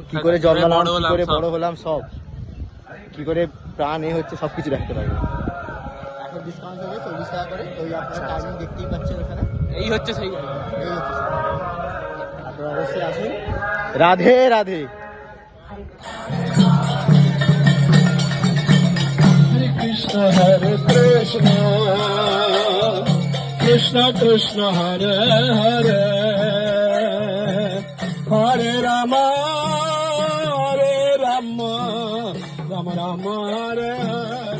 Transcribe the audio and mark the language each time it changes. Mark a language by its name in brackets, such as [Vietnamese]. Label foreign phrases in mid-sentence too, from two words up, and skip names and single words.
[Bangla] কি করে জন্মালাম, কি করে বড় হলাম, সব কি করে প্রাণ হচ্ছে, সবকিছু দেখতে পারবেন। এখন ডিসকাউন্ট হবে 40 টাকা করে। ওই আপনারা টাইমিং দেখতেই পাচ্ছেন এখানে। এই হচ্ছে সেই এই হচ্ছে আপনারা অবশ্যই আসুন। রাধে রাধে। [Sanskrit] Krishna Hare Krishna Krishna Krishna Hare Hare Hare Rama Hare Rama Rama Rama Hare Hare